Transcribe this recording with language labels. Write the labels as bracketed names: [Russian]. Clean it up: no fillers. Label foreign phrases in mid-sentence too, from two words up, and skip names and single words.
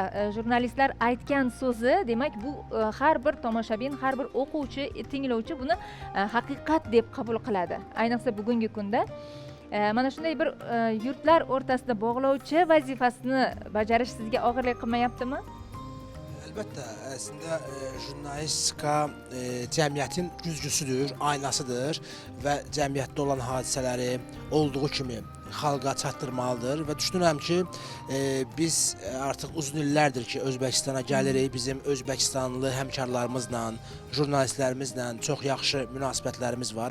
[Uzbek] Jurnalistlar aytgan so'zi, demak bu har bir tomoshabin, har bir o'quvchi, tinglovchi buni haqiqat deb qabul qiladi. Ayniqsa bugungi kunda mana shunday bir yurtlar o'rtasida bog'lovchi vazifasini bajarish sizga og'irlik qilmayaptimi? [Azerbaijani] Əlbəttə, əslində jurnalistika cəmiyyətin güzgüsüdür, aynasıdır və cəmiyyətdə olan hadisələri olduğu kimi xalqa çatdırmalıdır və düşünürəm ki, biz artıq uzun illərdir ki, Özbəkistana gəlirik, bizim Özbəkistanlı həmkarlarımızla, jurnalistlərimizlə çox yaxşı münasibətlərimiz var.